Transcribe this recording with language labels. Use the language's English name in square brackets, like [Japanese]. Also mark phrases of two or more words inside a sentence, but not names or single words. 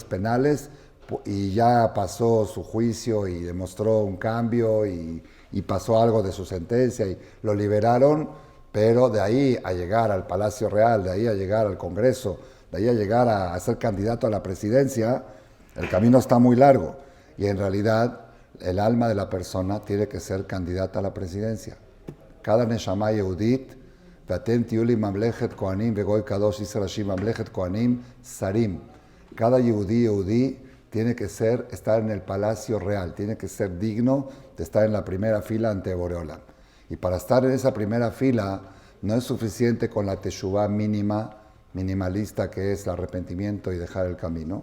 [Spanish] penales y ya pasó su juicio y demostró un cambio y pasó algo de su sentencia y lo liberaron, pero de ahí a llegar al Palacio Real, de ahí a llegar al Congreso, de ahí a llegar a ser candidato a la presidencia, el camino está muy largo y en realidad el alma de la persona tiene que ser candidata a la presidencia. [Hebrew] Cada נשמה יהודית, ואתם תהיו לי ממלכת כהנים וגוי קדוש ישראל השם ממלכת כהנים שרים. [Spanish] Cada yehudí tiene que estar en el palacio real, tiene que ser digno de estar en la primera fila ante Boreolam. Y para estar en esa primera fila no es suficiente con la teshuvah minimalista que es el arrepentimiento y dejar el camino.